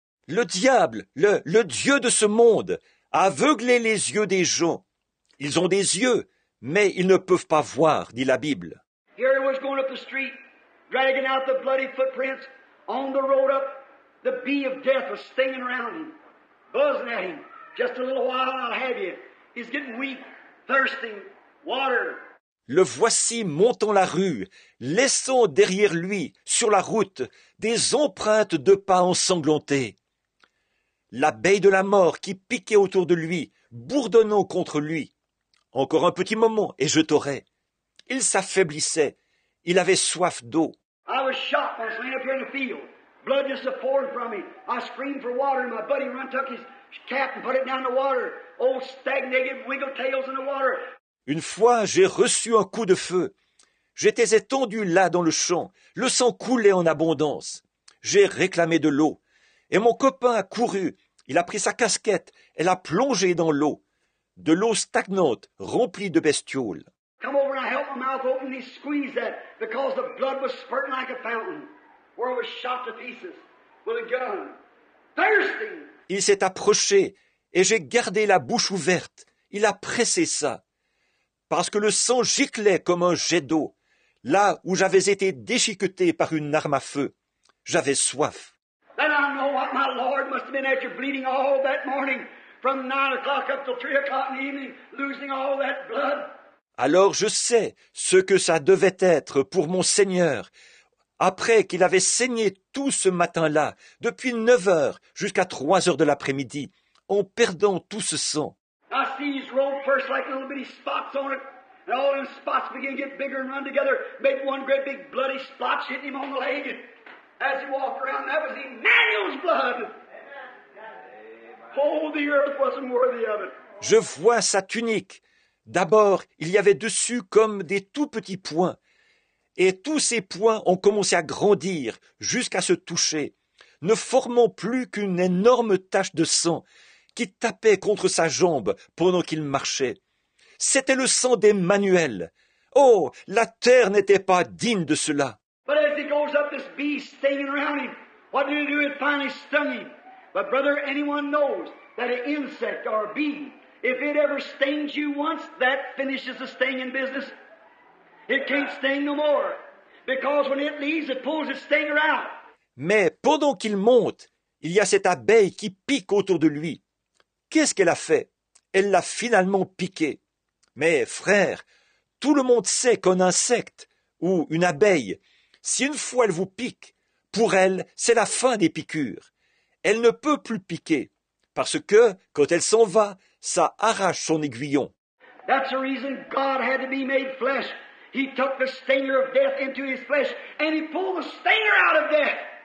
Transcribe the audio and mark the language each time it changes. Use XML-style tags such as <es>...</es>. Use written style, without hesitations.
<fr>Le diable, le Dieu de ce monde, a aveuglé les yeux des gens. Ils ont des yeux, mais ils ne peuvent pas voir, dit la Bible.</fr> <en>Here he was going up the street, dragging out the bloody footprints. On the road up, the bee of death was stinging around him, buzzing at him. Just a little while, I'll have you. He's getting weak, thirsting, water.</en> <fr>Le voici montant la rue, laissant derrière lui, sur la route, des empreintes de pas ensanglantés. L'abeille de la mort qui piquait autour de lui, bourdonnant contre lui. Encore un petit moment, et je t'aurai. Il s'affaiblissait. Il avait soif d'eau.</fr> <en>I was shot once laying up here in the field. Blood just pouring from me. I screamed for water, and my buddy run took his cap and put it down in the water. Old stagnated wiggle tails in the water.</en> <fr>Une fois, j'ai reçu un coup de feu. J'étais étendu là dans le champ. Le sang coulait en abondance. J'ai réclamé de l'eau. Et mon copain a couru. Il a pris sa casquette et l'a plongée dans l'eau. De l'eau stagnante, remplie de bestioles.</fr> <en>Come over and I held my mouth open and he squeezed that because the blood was spurting like a fountain where I was shot to pieces with a gun. Thirsting.</en> <fr>Il s'est approché et j'ai gardé la bouche ouverte. Il a pressé ça. Parce que le sang giclait comme un jet d'eau, là où j'avais été déchiqueté par une arme à feu. J'avais soif.</fr> <en>Then I know what my Lord must have been after bleeding all that morning from 9 o'clock up till 3 o'clock in the evening, losing all that blood.</en> <fr>Alors je sais ce que ça devait être pour mon Seigneur, après qu'il avait saigné tout ce matin-là, depuis 9 heures jusqu'à 3 heures de l'après-midi, en perdant tout ce sang.</fr> <en>I see his robe first like little bitty spots on it, and all them spots begin to get bigger and run together, make one great big bloody spot hitting him on the leg. And as he walked around, that was Emmanuel's blood. Oh, the earth wasn't worthy of it.</en> <fr>Je vois sa tunique. D'abord, il y avait dessus comme des tout petits points, et tous ces points ont commencé à grandir jusqu'à se toucher, ne formant plus qu'une énorme tache de sang qui tapait contre sa jambe pendant qu'il marchait. C'était le sang d'Emmanuel. Oh, la terre n'était pas digne de cela.</fr> <en>But as he goes up, this bee stinging around him. What did it do? It finally stung him. But brother, anyone knows that an insect or a bee, if it ever stings you once, that finishes the stinging business. It can't sting no more. Because when it leaves, it pulls its stinger out.</en> <fr>Mais pendant qu'il monte, il y a cette abeille qui pique autour de lui. Qu'est-ce qu'elle a fait? Elle l'a finalement piqué. Mais frère, tout le monde sait qu'un insecte ou une abeille, si une fois elle vous pique, pour elle, c'est la fin des piqûres. Elle ne peut plus piquer, parce que, quand elle s'en va, ça arrache son aiguillon.</fr> <en>That's the reason God had to be made flesh. He took the stinger of death into his flesh, and he pulled the stinger out of death.</en>